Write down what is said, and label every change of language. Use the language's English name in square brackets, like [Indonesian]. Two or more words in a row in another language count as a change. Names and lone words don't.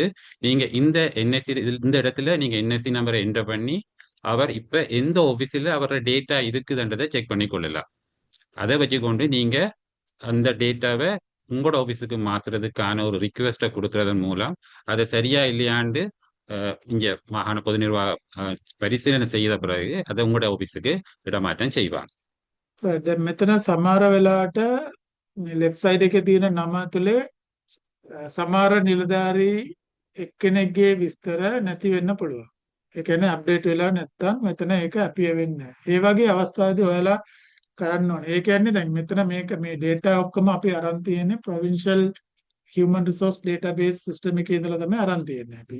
[Tamil] நீங்க இந்த என்ஐசி இந்த இடத்துல நீங்க [English] NIC number [Tamil] என்டர் பண்ணி அவர் இப்ப எந்த ஆஃபீஸில் அவரோட டேட்டா இருக்குதுன்றதை செக் பண்ணி கொள்ளலாம். அதை வச்சுக்கொண்டு நீங்க அந்த டேட்டாவை உங்களோட ஆஃபீஸுக்கு மாத்துறதுக்கான ஒரு ரிக்வெஸ்ட்டை கொடுக்கறதன் மூலம் அதை சரியா இல்லையாண்டு இங்க மாகாண பொது நிர்வாக பரிசீலனை செய்த பிறகு அதை உங்களோட ஆஃபீஸுக்கு இடமாற்றம் செய்வாங்க. [Sinhala] දැන් මෙතන සමහර වෙලාවට [English] left side [Sinhala] එකේ තියෙන නම ඇතුලේ සමහර නිලධාරී එක්කෙනෙක්ගේ විස්තර නැති වෙන්න පුළුවන්. ඒ කියන්නේ අප්ඩේට් වෙලා නැත්නම් මෙතන ඒක අපිය වෙන්නේ නැහැ. ඒ වගේ අවස්ථාවේදී ඔයාලා කරන්න ඕනේ. ඒ කියන්නේ දැන් මෙතන මේ data ඔක්කොම අපි අරන් තියෙන්නේ [English] provincial human resource database system [Sinhala] එකේ ඉඳලා තමයි අරන් තියෙන්නේ අපි.